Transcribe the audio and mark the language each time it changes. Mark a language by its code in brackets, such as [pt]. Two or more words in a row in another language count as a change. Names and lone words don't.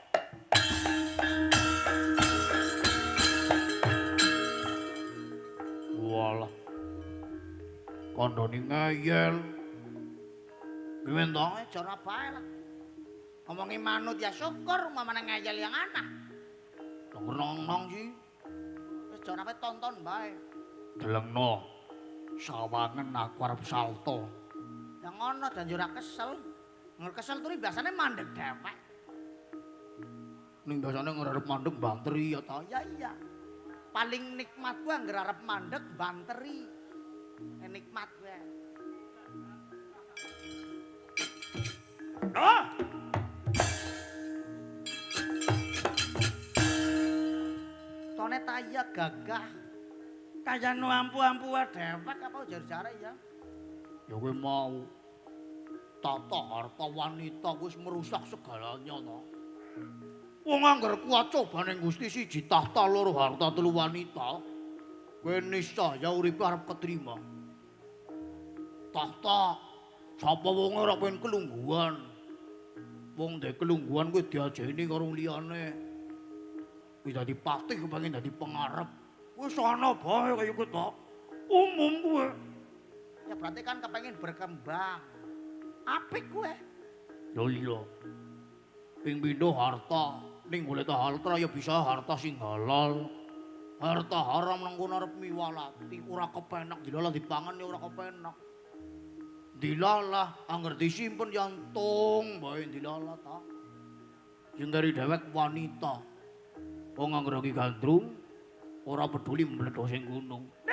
[jv] Walah. Kandhane ngeyel. Piye to? Jara bae lah. Ngomongi manut ya syukur, mamane ngeyel yang anah. Nong-nong sih. Wis jara bae tonton bae. Delengno. Sawangen aku arep salto. Yang ngono dan ora kesel. Ngger kesel turi biasane mandeg dhewek. Ning biasane ngarep mandeg banteri ya ta. Ya iya. Paling nikmat kuwi angger arep mandeg banteri. Nikmat kuwi. Oh! Tone taya gagah. Kaya nu ampu-ampu dhewek apa jar-jare ya. Ya kowe mau tata harta wanita wis [id] merusak segalanya [jv] to. Wong angger kuat cobane Gusti siji tahta loro harta telu wanita. Kowe niscaya uripe arep ketrima. Tahta sapa wong ora pengen kelungguhan. Wong ndek kelungguhan kuwi diajeni karo liyane. Kuwi dadi patih kepengin dadi pengarep. Wis ana bae kaya kuwi to. Umum kuwi. Ya berarti kan kepengin berkembang. Apik kuwi. Lho iya. Ping pindho harta, ning golek harta ya bisa harta sing halal. Harta haram nang kono arep miwalati, ora kepenak dilalah dipangan ya ora kepenak. Dilalah angger disimpen yantung bae dilalah ta. Sing dari dhewek wanita. Wong angger iki gandrung ora peduli mledho sing gunung.